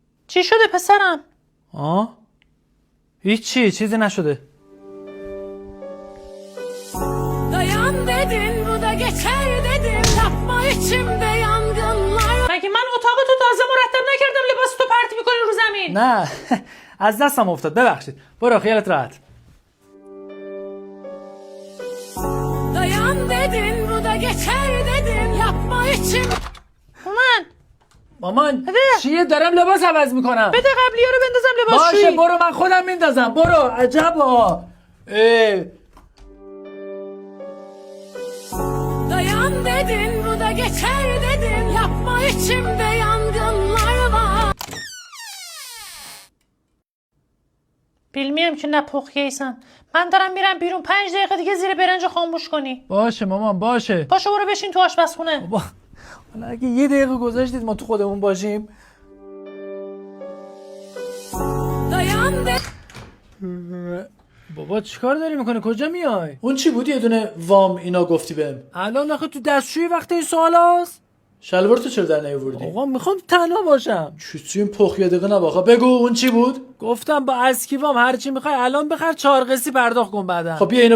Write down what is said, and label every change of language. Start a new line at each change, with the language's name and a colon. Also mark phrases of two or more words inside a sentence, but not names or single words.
Persian: چی شده پسرم؟ هیچی، چیزی نشده.
Turkish: Dayan dedin bu da geçer dedim yapma içimde yangınlar.
Persian: مگه من اتاقتو تازه مرتب نکردم لباس تو پرت میکنی رو زمین؟ نه از دستم افتاد، ببخشید. برو خیالت راحت.
Turkish: Dayan dedin bu da geçer dedim yapma içim.
Persian: مامان چیه؟ دارم لباس عوض میکنم. بده قبلی رو بندازم لباسشویی. باشه برو، من خودم میندازم. برو. عجبا.
Turkish: Dayan dedin bu da geçer dedim yapma içimde yangınlar var.
Persian: bilmiyorum که نه پخییسن. من دارم میرم بیرون 5 دقیقه دیگه زیر برنج خاموش کنی. باشه مامان باشه. باشه برو بشین تو آشپزخونه. بابا حالا اگه یه دقیقه گذاشتید ما تو خودمون باشیم.
Turkish: Dayan de
Persian: بابا چیکار داری میکنه؟ کجا میای؟ اون چی بود یه دونه وام اینا گفتی بهم؟ الان آخه تو دستشویی وقت این سوال هست؟ شلوار تو چرا در نیاوردی؟ آقا میخوام تنها باشم. چی این پخ یه دقیقه نباخه. بگو اون چی بود؟ گفتم با اسکیوام هر چی میخوای الان بخر، 4 قسطی پرداخت کن بعدا.